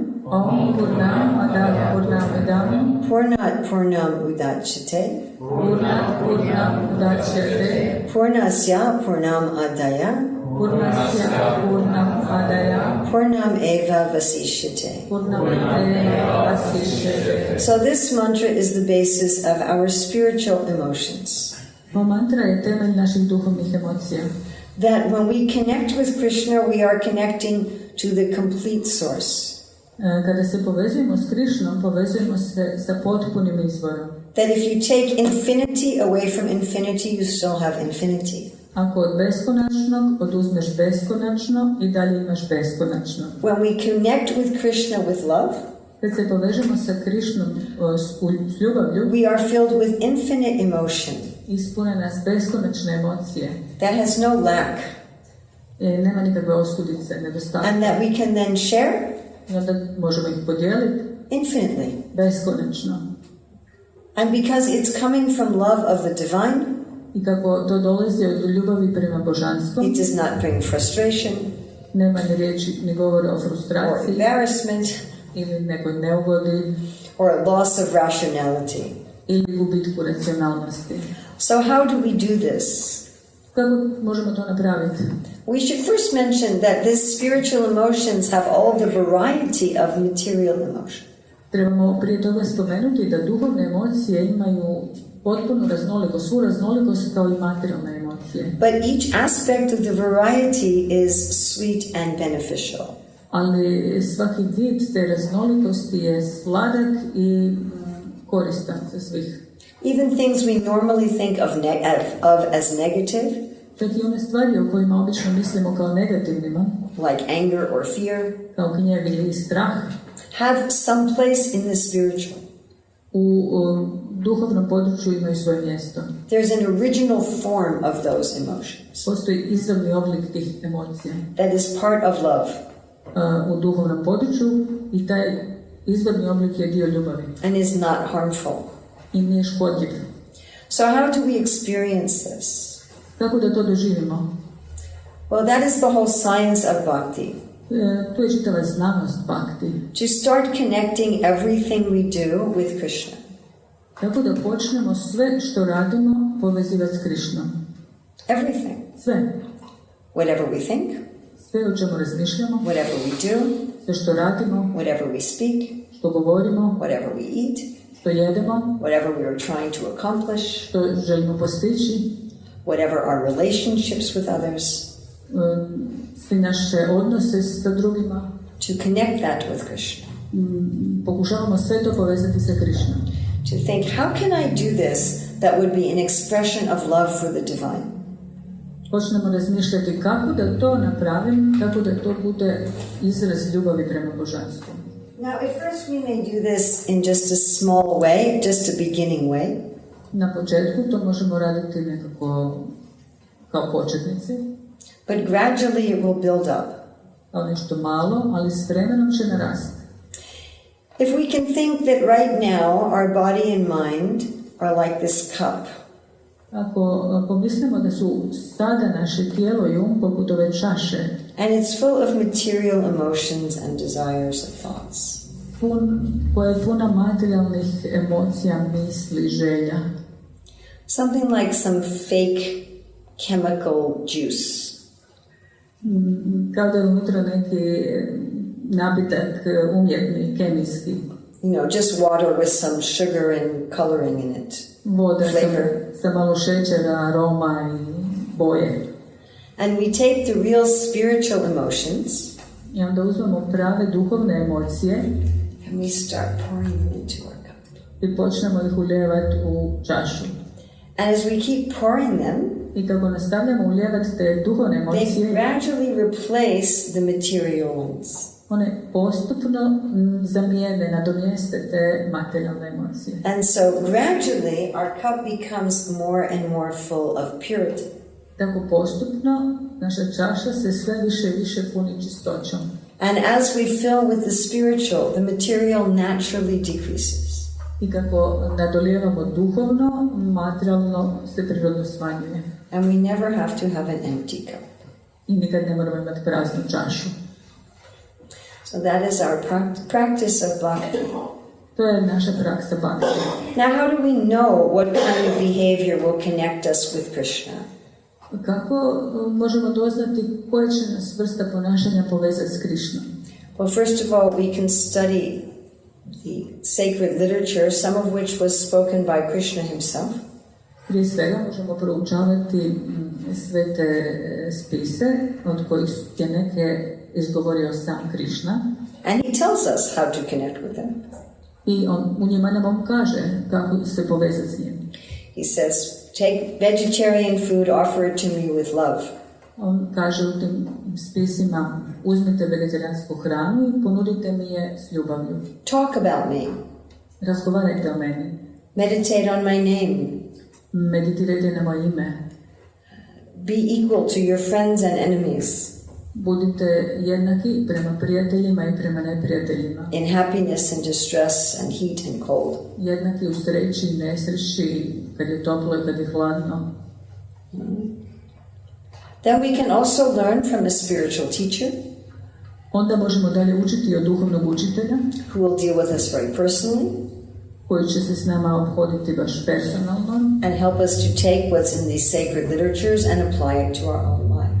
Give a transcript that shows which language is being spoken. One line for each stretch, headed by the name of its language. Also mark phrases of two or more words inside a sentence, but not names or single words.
Sanskrit: ॐ पूर्णम् अदः पूर्णमिदम्. पूर्णात् पूर्णम् उदच्यते. पूर्णात् पूर्णम् उदच्यते. पूर्णस्य पूर्णम् आदाय. पूर्णस्य पूर्णम् आदाय. पूर्णम् एव अवशिष्यते. पूर्णम् एव अवशिष्यते.
English: So this mantra is the basis of our spiritual emotions.
Croatian: Ova mantra je temelj naših duhovnih emocija.
English: That when we connect with Krishna, we are connecting to the complete source.
Croatian: Kada se povezujemo s Krišnom, povezujemo se sa potpunim izvorom.
English: That if you take infinity away from infinity, you still have infinity.
Croatian: Ako od beskonačnog oduzmeš beskonačno i dalje imaš beskonačno.
English: When we connect with Krishna with love,
Croatian: Kad se povežemo sa Krišnom s ljubavlju,
English: we are filled with infinite emotion.
Croatian: ispune nas beskonačne emocije.
English: That has no lack.
Croatian: Nema nikakve oskudice, nedostatka.
English: And that we can then share
Croatian: I onda možemo ih podijeliti
English: infinitely.
Croatian: beskonačno.
English: And because it's coming from love of the divine,
Croatian: I kako to dolazi od ljubavi prema božanstvu,
English: it does not bring frustration
Croatian: nema ni riječi, ni govora o
English: or
Croatian: frustraciji
English: embarrassment
Croatian: ili nekoj neugodi
English: or a loss of rationality.
Croatian: ili gubitku racionalnosti.
English: So how do we do this?
Croatian: Kako možemo to napraviti?
English: We should first mention that these spiritual emotions have all the variety of material emotion.
Croatian: Trebamo prije toga spomenuti da duhovne emocije imaju potpuno raznolikost, svu raznolikost kao i materijalne emocije.
English: But each aspect of the variety is sweet and beneficial.
Croatian: Ali svaki vid te raznolikosti je sladak i koristan za svih.
English: Even things we normally think of as negative,
Croatian: Čak i one stvari o kojima obično mislimo kao negativnima,
English: like anger or fear,
Croatian: kao gnjev ili strah,
English: have some place in the spiritual.
Croatian: u duhovnom području imaju svoje mjesto.
English: There's an original form of those emotions
Croatian: Postoji izravni oblik tih emocija
English: that is part of love
Croatian: u duhovnom području i taj izvorni oblik je dio ljubavi
English: and is not harmful.
Croatian: i nije škodljiv.
English: So how do we experience this?
Croatian: Kako da to doživimo?
English: Well, that is the whole science of bhakti.
Croatian: Tu je čitava znanost bhakti.
English: To start connecting everything we do with Krishna.
Croatian: Tako da počnemo sve što radimo povezivati s Krišnom.
English: Everything.
Croatian: Sve.
English: Whatever we think,
Croatian: Sve o čemu razmišljamo,
English: whatever we do,
Croatian: sve što radimo,
English: whatever we speak,
Croatian: što govorimo,
English: whatever we eat,
Croatian: što jedemo,
English: whatever we are trying to accomplish,
Croatian: što želimo postići,
English: whatever our relationships with others,
Croatian: svi naše odnose sa drugima,
English: to connect that with Krishna.
Croatian: pokušavamo sve to povezati sa Krišnom.
English: To think, how can I do this that would be an expression of love for the divine?
Croatian: Počnemo razmišljati kako da to napravim, kako da to bude izraz ljubavi prema božanstvu.
English: Now, at first we may do this in just a small way, just a beginning way.
Croatian: Na početku to možemo raditi nekako kao početnici,
English: But gradually it will build up.
Croatian: kao nešto malo, ali s vremenom će narasti.
English: If we can think that right now our body and mind are like this cup,
Croatian: Ako pomislimo da su sada naše tijelo i poput ove čaše,
English: and it's full of material emotions and desires and thoughts,
Croatian: koja je puna materijalnih emocija, misli, želja.
English: something like some fake chemical juice.
Croatian: Kao da je unutra neki napitak umjetni, kemijski.
English: Just water with some sugar and coloring in it.
Croatian: Voda
English: Flavor.
Croatian: sa malo šećera, aroma i boje.
English: And we take the real spiritual emotions
Croatian: I onda uzmemo prave duhovne emocije
English: and we start pouring them into our cup.
Croatian: i počnemo ih ulijevati u čašu.
English: And as we keep pouring them,
Croatian: I kako nastavljamo ulijevati te duhovne
English: they
Croatian: emocije,
English: gradually replace the material ones.
Croatian: one postupno zamijene, nadomjeste te materijalne emocije.
English: And so gradually our cup becomes more and more full of purity.
Croatian: Tako postupno naša čaša se sve više i više puni čistoćom.
English: And as we fill with the spiritual, the material naturally decreases.
Croatian: I kako nadolijevamo duhovno, materijalno se prirodno smanjuje.
English: And we never have to have an empty cup.
Croatian: I nikad ne moramo imati praznu čašu.
English: So that is our practice of bhakti.
Croatian: To je naša praksa bhakti.
English: Now, how do we know what kind of behavior will connect us with Krishna?
Croatian: Kako možemo doznati koje će nas vrsta ponašanja povezati s Krišnom?
English: Well, first of all, we can study the sacred literature, some of which was spoken by Krishna himself.
Croatian: Prije svega možemo proučavati sve te spise, od kojih je neke izgovorio sam Krišna.
English: And he tells us how to connect with him.
Croatian: I on u njima nam kaže kako se povezati s njim.
English: He says, take vegetarian food, offer it to me with love.
Croatian: On kaže u tim spisima, uzmite vegetarijansku hranu i ponudite mi je s ljubavlju.
English: Talk about me.
Croatian: Razgovarajte o meni.
English: Meditate on my name.
Croatian: Meditirajte na moje ime.
English: Be equal to your friends and enemies.
Croatian: Budite jednaki prema prijateljima i prema neprijateljima.
English: in happiness and distress and heat and cold.
Croatian: Jednaki u sreći i nesreći, kad je toplo i kad je hladno.
English: Then we can also learn from a spiritual teacher
Croatian: Onda možemo dalje učiti od duhovnog učitelja,
English: who will deal with us very personally
Croatian: koji će se s nama obhoditi baš personalno
English: and help us to take what's in these sacred literatures and apply it to our own life.